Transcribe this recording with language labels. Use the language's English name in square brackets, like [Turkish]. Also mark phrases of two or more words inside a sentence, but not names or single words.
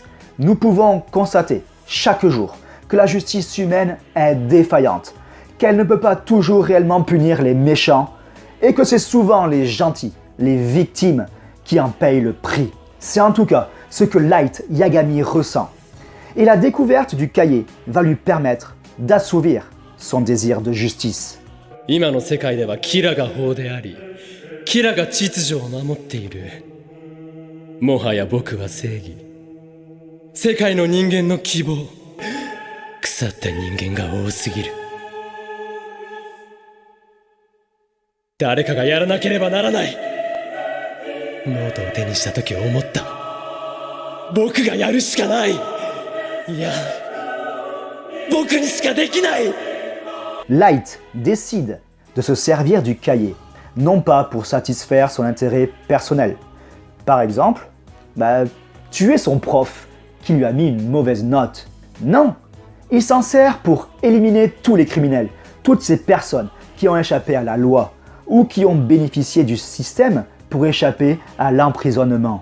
[French] Nous pouvons constater chaque jour que la justice humaine est défaillante, qu'elle ne peut pas toujours réellement punir les méchants et que c'est souvent les gentils, les victimes qui en payent le prix. C'est en tout cas ce que Light Yagami ressent. Et la découverte du cahier va lui permettre d'assouvir son désir de justice. [Japanese] 今の世界ではキラが法であり、キラが秩序を守っている。もはや僕は正義。世界の人間の希望。腐った人間が多すぎる。誰かがやらなければならない。ノートを手にした時思った。僕がやるしかない。いや、僕にしかできない。 [French] Light décide de se servir du cahier, non pas pour satisfaire son intérêt personnel. Par exemple, tuer son prof qui lui a mis une mauvaise note. Non, il s'en sert pour éliminer tous les criminels, toutes ces personnes qui ont échappé à la loi ou qui ont bénéficié du système pour échapper à l'emprisonnement.